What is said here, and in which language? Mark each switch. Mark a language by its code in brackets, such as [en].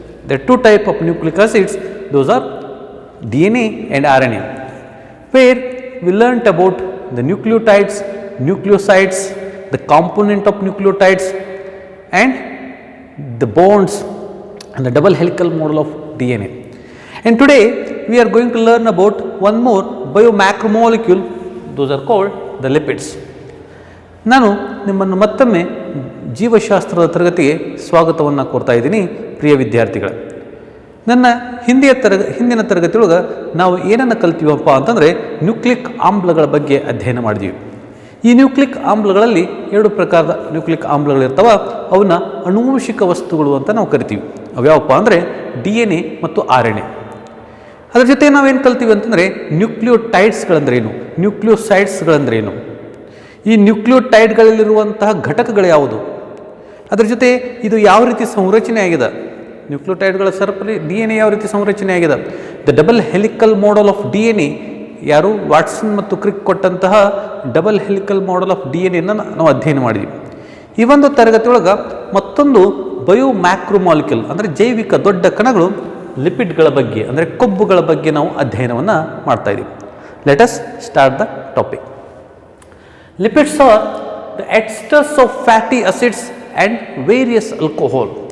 [en] There are two types of nucleic acids, those are DNA and RNA, where we learnt about the nucleotides, nucleosides, the component of nucleotides and the bonds and the double helical model of DNA. And today we are going to learn about one more biomacromolecule, those are called the lipids. [kn] ನಾನು ನಿಮ್ಮನ್ನು ಮತ್ತೊಮ್ಮೆ ಜೀವಶಾಸ್ತ್ರದ ತರಗತಿಗೆ ಸ್ವಾಗತವನ್ನು ಕೋರ್ತಾ ಇದ್ದೀನಿ ಪ್ರಿಯ ವಿದ್ಯಾರ್ಥಿಗಳೇ. ನನ್ನ ಹಿಂದಿನ ತರಗತಿಯೊಳಗೆ ನಾವು ಏನನ್ನು ಕಲ್ತೀವಪ್ಪ ಅಂತಂದರೆ ನ್ಯೂಕ್ಲಿಕ್ ಆಮ್ಲಗಳ ಬಗ್ಗೆ ಅಧ್ಯಯನ ಮಾಡಿದ್ವಿ. ಈ ನ್ಯೂಕ್ಲಿಕ್ ಆಮ್ಲಗಳಲ್ಲಿ ಎರಡು ಪ್ರಕಾರದ ನ್ಯೂಕ್ಲಿಕ್ ಆಮ್ಲಗಳಿರ್ತಾವೆ, ಅವನ್ನ ಆನುವಂಶಿಕ ವಸ್ತುಗಳು ಅಂತ ನಾವು ಕರಿತೀವಿ. ಅವ್ಯಾವಪ್ಪ ಅಂದರೆ DNA ಮತ್ತು RNA. ಅದರ ಜೊತೆ ನಾವೇನು ಕಲ್ತೀವಿ ಅಂತಂದರೆ ನ್ಯೂಕ್ಲಿಯೋಟೈಡ್ಸ್ಗಳಂದ್ರೇನು, ನ್ಯೂಕ್ಲಿಯೋಸೈಡ್ಸ್ಗಳಂದ್ರೇನು, ಈ ನ್ಯೂಕ್ಲಿಯೋಟೈಡ್ಗಳಲ್ಲಿರುವಂತಹ ಘಟಕಗಳು ಯಾವುದು, ಅದರ ಜೊತೆ ಇದು ಯಾವ ರೀತಿ ಸಂರಚನೆ ಆಗಿದೆ, ನ್ಯೂಕ್ಲಿಯೋಟೈಡ್ಗಳ ಸರಪಳಿ DNA ಯಾವ ರೀತಿ ಸಂರಚನೆ ಆಗಿದೆ, [en] the double helical model of DNA, [kn] ಯಾರು ವಾಟ್ಸನ್ ಮತ್ತು ಕ್ರಿಕ್ ಕೊಟ್ಟಂತಹ double helical model of DNA ನಾವು ಅಧ್ಯಯನ ಮಾಡಿದ್ವಿ. ಈ ಒಂದು ತರಗತಿಯೊಳಗೆ ಮತ್ತೊಂದು ಬಯೋಮ್ಯಾಕ್ರೋಮಾಲಿಕ್ಯೂಲ್ ಅಂದರೆ ಜೈವಿಕ ದೊಡ್ಡ ಕಣಗಳು ಲಿಪಿಡ್ಗಳ ಬಗ್ಗೆ ಅಂದರೆ ಕೊಬ್ಬುಗಳ ಬಗ್ಗೆ ನಾವು ಅಧ್ಯಯನವನ್ನು ಮಾಡ್ತಾ ಇದ್ದೀವಿ. [en] Let us start the topic. Lipids are the esters of fatty acids and various alcohol.